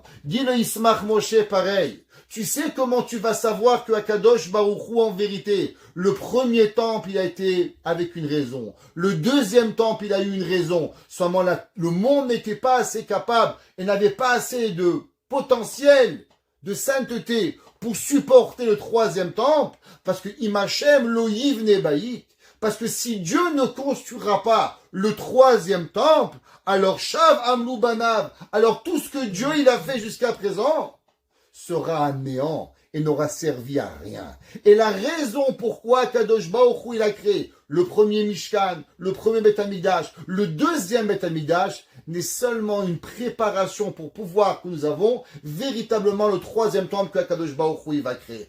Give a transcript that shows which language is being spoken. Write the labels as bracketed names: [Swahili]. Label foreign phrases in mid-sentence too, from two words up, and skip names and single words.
[French] Dis le Ismach Moshe pareil. Tu sais comment tu vas savoir que [Hebrew] הקדוש ברוך הוא, [French] en vérité, le premier temple, il a été avec une raison. Le 2e temple, il a eu une raison. Seulement le monde n'était pas assez capable et n'avait pas assez de potentiel, de sainteté pour supporter le 3e temple, parce que [Hebrew] אם השם לא יבנה בית. [French] Parce que si Dieu ne construira pas le 3e temple, alors [Hebrew] שוא עמלו בוניו, [French] alors tout ce que Dieu il a fait jusqu'à présent sera à néant et n'aura servi à rien. Et la raison pourquoi [Hebrew] קדוש ברוך הוא [French] il a créé le premier Mishkan, le premier [Hebrew] בית המקדש, [French] le 2e [Hebrew] בית המקדש, [French] n'est seulement une préparation pour pouvoir que nous avons véritablement le 3e temple que Kadosh Baruch Hu il va créer.